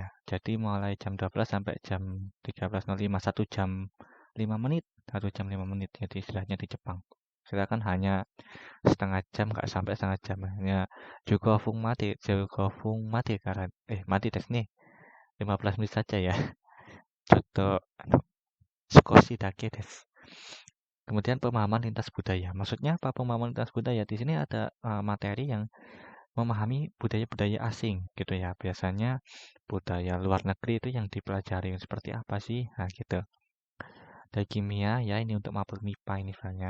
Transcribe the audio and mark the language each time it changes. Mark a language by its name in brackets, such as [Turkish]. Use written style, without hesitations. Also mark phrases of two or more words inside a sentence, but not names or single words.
[Indonesian] Jadi mulai jam 12 sampai jam 13.05, 1 jam 5 menit, 1 jam 5 menit. Jadi istilahnya di Jepang. Silakan hanya setengah jam, nggak sampai setengah jam. Hanya [Japanese] 十五分まで [Indonesian] karena mati tes nih 15 menit saja ya. Contoh [Japanese] 少しだけです. [Indonesian] Kemudian pemahaman lintas budaya. Maksudnya apa pemahaman lintas budaya? Di sini ada materi yang memahami budaya-budaya asing gitu ya. Biasanya budaya luar negeri itu yang dipelajari seperti apa sih? Nah, gitu. Dari kimia ya ini untuk mapel MIPA ini misalnya.